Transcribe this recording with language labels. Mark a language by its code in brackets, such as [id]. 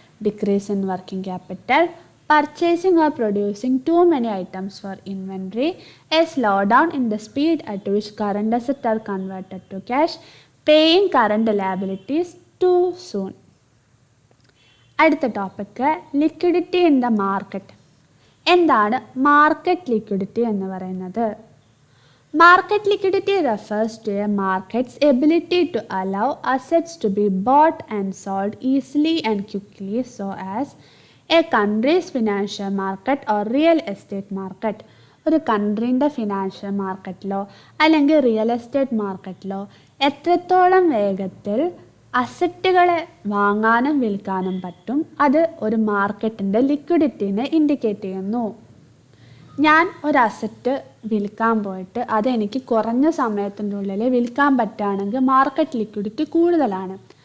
[en] Decrease in working capital, purchasing or producing too many items for inventory, a slow down in the speed at which current asset are converted to cash, paying current liabilities too soon. [ml] അടുത്ത topic [en] Liquidity in the market. [ml] എന്താണ് market liquidity എന്ന് പറയുന്നത്? [en] Market liquidity refers to a market's ability to allow assets to be bought and sold easily and quickly so as a country's financial market or real estate market. [ml] ഒരു കൺട്രീൻ്റെ financial മാർക്കറ്റിലോ അല്ലെങ്കിൽ real estate മാർക്കറ്റിലോ എത്രത്തോളം വേഗത്തിൽ അസറ്റുകളെ വാങ്ങാനും വിൽക്കാനും പറ്റും, അത് ഒരു മാർക്കറ്റിൻ്റെ ലിക്വിഡിറ്റീനെ ഇൻഡിക്കേറ്റ് ചെയ്യുന്നു. ഞാൻ ഒരു അസറ്റ് വിൽക്കാൻ പോയിട്ട് അതെനിക്ക് കുറഞ്ഞ സമയത്തിൻ്റെ ഉള്ളിൽ വിൽക്കാൻ പറ്റുകയാണെങ്കിൽ മാർക്കറ്റ് ലിക്വിഡിറ്റി കൂടുതലാണ്.